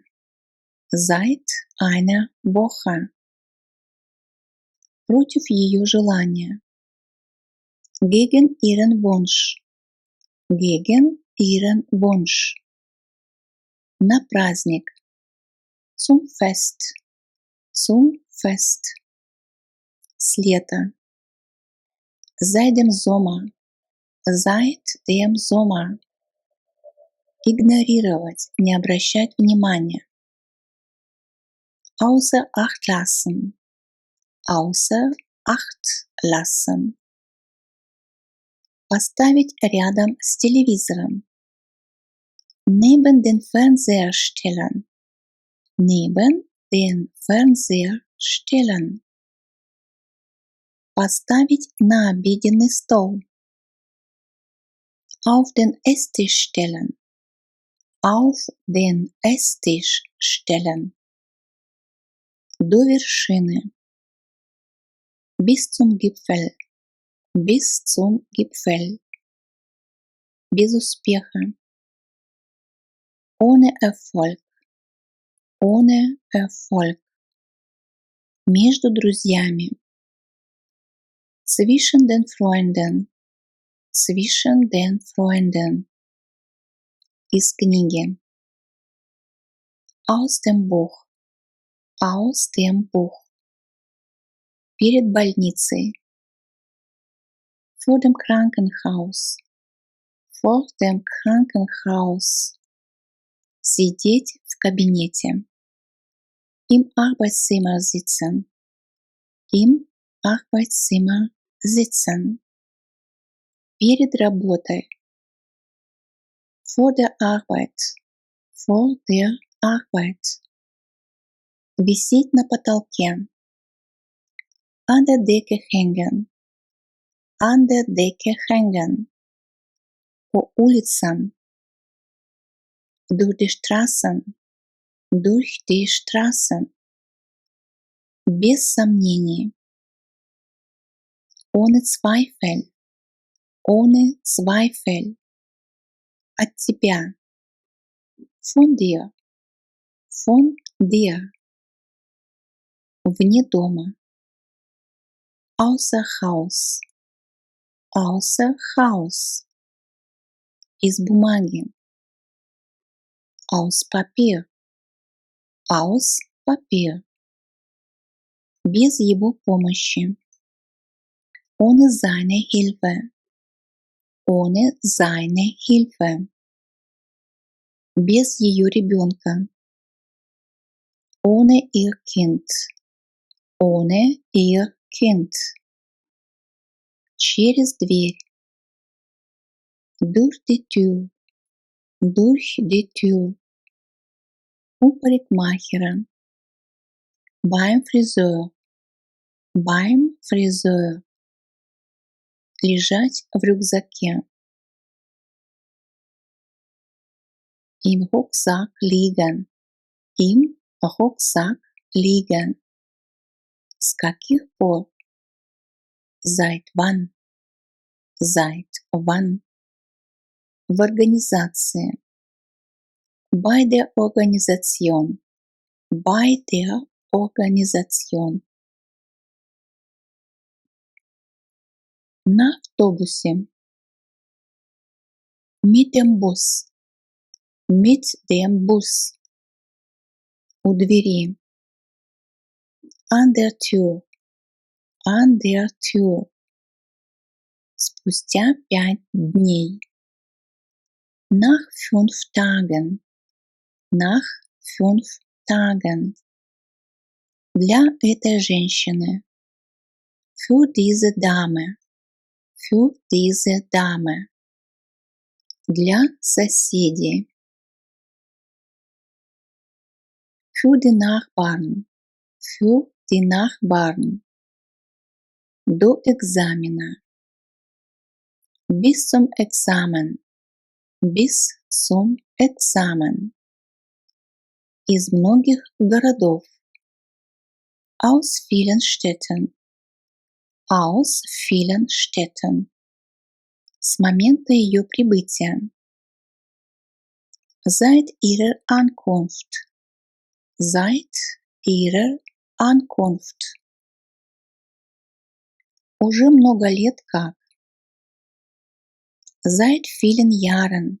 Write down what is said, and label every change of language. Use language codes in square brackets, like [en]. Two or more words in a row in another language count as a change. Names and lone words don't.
[de] Seit einer Woche. [ru] Против ее желания. [de] Gegen ihren Wunsch. Gegen ihren Wunsch. [ru] На праздник. [de] Zum Fest. Zum Fest. [ru] С лета. [de] Seit dem Sommer. Seit dem Sommer. [ru] Игнорировать, не обращать внимания. [de] Außer Acht lassen. Außer Acht lassen. [ru] Поставить рядом с телевизором. [de] Neben den Fernseher stellen. Neben den Fernseher stellen. [ru] Поставить на обеденный стол. [de] Auf den Esstisch stellen. Auf den Esstisch stellen. [ru] До вершины. [de] Bis zum Gipfel. Bis zum Gipfel. [ru] Без успеха. [de] Ohne Erfolg. Ohne Erfolg. [ru] Между друзьями. [de] Zwischen den Freunden. Zwischen den Freunden. [ru] Из книги. [de] Aus dem Buch. Aus dem Buch. [ru] Перед больницей. [de] Vor dem Krankenhaus. Vor dem Krankenhaus. [ru] Сидеть в кабинете. [de] Im Arbeitszimmer sitzen. Im Arbeitszimmer sitzen. [ru] Перед работой. [de] Vor der Arbeit. Vor der Arbeit. [ru] Висеть на потолке. [de] An der Decke hängen. An der Decke hängen. [ru] По улицам. [de] Durch die Straßen. Durch die Straßen. [ru] Без сомнений. [de] Ohne Zweifel. Ohne Zweifel. [ru] От тебя. [de] Von dir. Von dir. [ru] Вне дома. [de] Außer Haus. Außer Haus. [ru] Из бумаги. [de] Aus Papier. Aus Papier. [ru] Без его помощи. [de] Ohne seine Hilfe. Ohne seine Hilfe. [ru] Без ее ребенка. [de] Ohne ihr Kind. Ohne ihr Kind. [ru] Через дверь. [de] Durch die Tür. Durch die Tür. [ru] У парикмахера. [de] Beim Friseur. Beim Friseur. [ru] Лежать в рюкзаке. [de] Im Rucksack liegen. Im Rucksack liegen. [ru] С каких пор? [de] Seit wann? Seit wann? [ru] В организации. [de] Bei der Organisation. Bei der Organisation. [ru] На автобусе. [de] Mit dem Bus. Mit dem Bus. [ru] У двери. [de] An der Tür. An der Tür. [ru] Спустя 5 дней. [de] Nach 5 Tagen. Nach 5 Tagen. [ru] Для этой женщины. [de] Für diese Dame. Für diese Dame. [ru] Для соседей. [de] Für die Nachbarn. Für die Nachbarn. [ru] До экзамена. [de] Bis zum Examen. Bis zum Examen. [ru] Из многих городов. [de] Aus vielen Städten. Aus vielen Städten. [ru] С момента ее прибытия. [de] Seit ihrer Ankunft. Seit ihrer Ankunft. [ru] Уже много лет как. [de] Seit vielen Jahren.